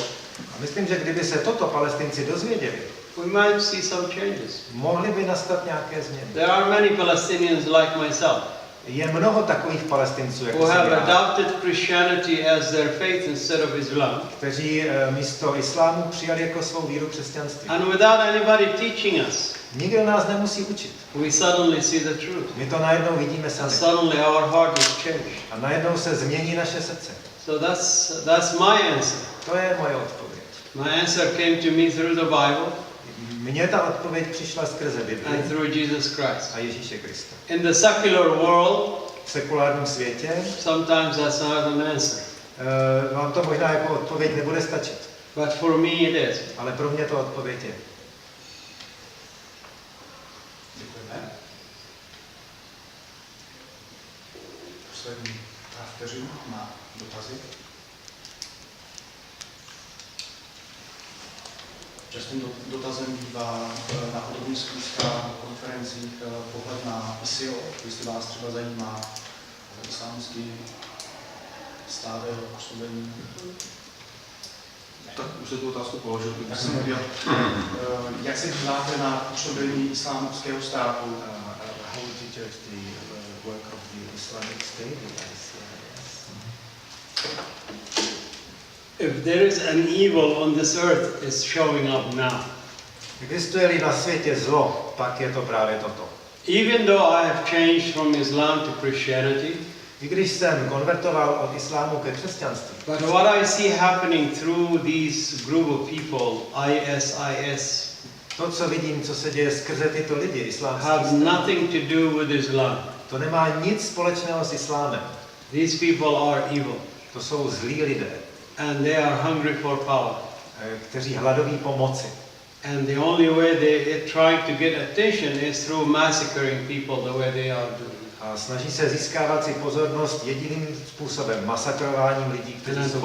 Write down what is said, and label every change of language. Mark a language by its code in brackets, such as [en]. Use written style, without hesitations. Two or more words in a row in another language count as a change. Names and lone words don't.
[cs] A myslím, že kdyby se toto Palestinci dozvěděli, [en] we might see some changes. [cs] mohly by nastat nějaké změny. [en] There are many Palestinians like myself [cs] Je mnoho takových Palestinců, [en] who [cs] jako jsem [en] have [cs] já, [en] adopted Christianity as their faith instead of Islam. [cs] kteří místo islámu přijali jako svou víru křesťanství. [en] And without anybody teaching us, [cs] Nikdo nás nemusí učit. [en] we suddenly see the truth. [cs] My to najednou vidíme [en] And [cs] sami. [en] suddenly our heart is changed. [cs] A najednou se změní naše srdce. [en] So that's my answer. [cs] To je moje odpověď. [en] My answer came to me through the Bible [cs] Mně ta odpověď přišla skrze Bibli [en] and through Jesus Christ. [cs] a Ježíše Krista. [en] In the secular world, [cs] V sekulárním světě [en] sometimes that's not an answer. [cs] vám to možná jako odpověď nebude stačit, [en] But for me it is. [cs] ale pro mě to odpověď je. Děkujeme. Poslední pár vteřin na dotazy. Častým dotazem bývá na podobných schůzkách, konferencích pohled na ISIL, jestli vás třeba zajímá islámský stát jeho působení. Tak už se tu otázku položil, Tak když jsem jsem chtěl, jak se díváte na působení islámského státu? [en] How would you judge the work of the Islamic State? If there is an evil on this earth, it's showing up now. [cs] Existuje-li na světě zlo, pak je to právě toto. [en] Even though I have changed from Islam to Christianity, [cs] I když jsem konvertoval od islámu ke křesťanství, [en] but what I see happening through these group of people, ISIS, [cs] to, co vidím, co se děje skrze tyto lidi, islámský [en] have [cs] stát, [en] nothing to do with Islam. [cs] to nemá nic společného s islámem. [en] These people are evil, [cs] To jsou zlí lidé, [en] and they are hungry for power. [cs] kteří hladoví po moci. [en] And the only way they are trying to get attention is through massacring people the way they are doing. [cs] A snaží se získávat si pozornost jediným způsobem, masakrováním lidí, [en] And [cs] kteří jsou...